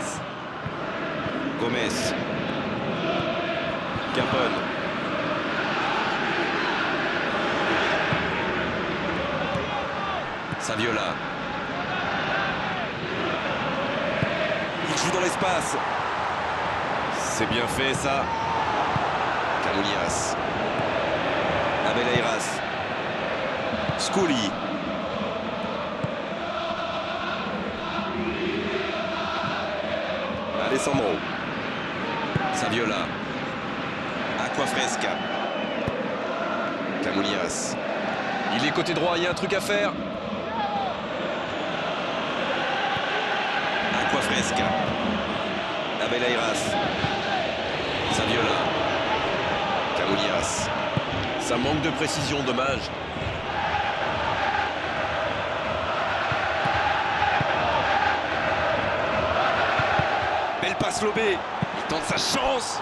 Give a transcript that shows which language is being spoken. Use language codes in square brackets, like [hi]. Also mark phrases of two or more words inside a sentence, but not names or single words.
[fr] Gomez. Capone. Saviola. Il joue dans l'espace. C'est bien fait ça. Camunias. Abel Ayras. Scully. Alessandro. Saviola. Aquafresca. Camunias. Il est côté droit, il y a un truc à faire. Aquafresca. Abel Ayras. Saviola. Camunias. Ça manque de précision, dommage. Belle passe lobée. Il tente sa chance.